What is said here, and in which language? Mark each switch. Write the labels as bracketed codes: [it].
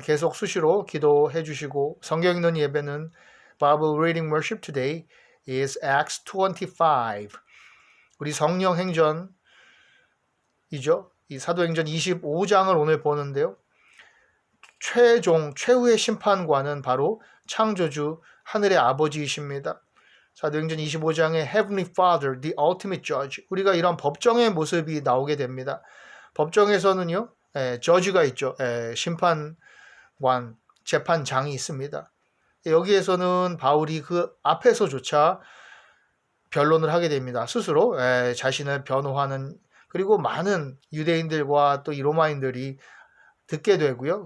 [ko] 계속 수시로 기도해 주시고 성경 읽는 예배는 [en] Bible Reading Worship today is Acts 25. [ko] 우리 성령 행전이죠. 이 사도행전 25장을 오늘 보는데요. 최후의 심판관은 바로 창조주 하늘의 아버지이십니다. 사도행전 25장의 [en] Heavenly Father, the Ultimate Judge. [ko] 우리가 이런 법정의 모습이 나오게 됩니다. 법정에서는요. 저지가 있죠. 심판관, 재판장이 있습니다. 여기에서는 바울이 그 앞에서조차 변론을 하게 됩니다. 스스로 자신을 변호하는 그리고 많은 유대인들과 또 이 로마인들이 듣게 되고요.